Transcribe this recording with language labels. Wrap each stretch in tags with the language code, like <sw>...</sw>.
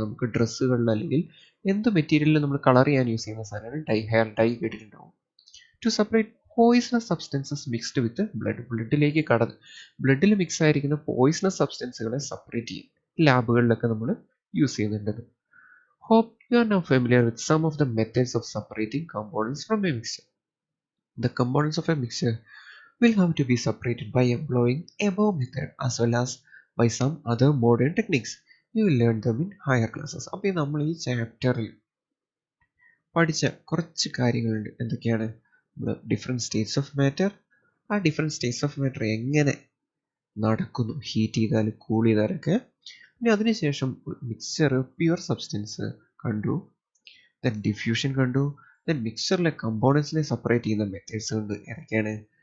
<ml>നമുക്ക് ഡ്രസ്സുകളിൽ അല്ലെങ്കിൽ എന്ത് മെറ്റീരിയലിൽ നമ്മൾ കളർ ചെയ്യാൻ യൂസ് ചെയ്യുന്ന സാധനമാണ് ഡൈ. ഹെയർ ഡൈ കേട്ടിട്ടുണ്ടാവും.</ml> <en>To separate poisonous substances mixed with blood.</en> <ml>ബ്ലഡിൽ മിക്സ് ആയിരിക്കുന്ന പോയിസണസ് സബ്സ്റ്റൻസുകളെ സെപ്പറേറ്റ് ചെയ്യും. ലാബുകളിലൊക്കെ നമ്മൾ യൂസ് ചെയ്യുന്നുണ്ട്.</ml> <en>Hope you are now familiar with some of the methods of separating components from a mixture. The components of a mixture will have to be separated by employing above method as well as by some other modern techniques. You will learn them in higher classes.</en> <ml>അപ്പോൾ നമ്മൾ ഈ ചാപ്റ്ററിൽ പഠിച്ച കുറച്ച് കാര്യങ്ങളുണ്ട്. എന്തൊക്കെയാണ്? Different States of matter, ആ different States of matter എങ്ങനെ നടക്കുന്നു, ഹീറ്റ് ചെയ്താൽ കൂൾ ചെയ്താലൊക്കെ. പിന്നെ അതിനുശേഷം മിക്സ്ചർ പ്യുവർ സബ്സ്റ്റൻസ് കണ്ടു, ദെൻ ഡിഫ്യൂഷൻ കണ്ടു, ദെൻ മിക്സ്ചറിലെ കമ്പോണൻസിനെ സെപ്പറേറ്റ് ചെയ്യുന്ന മെത്തേഡ്സ് കണ്ടു. ഏതൊക്കെയാണ്?</ml>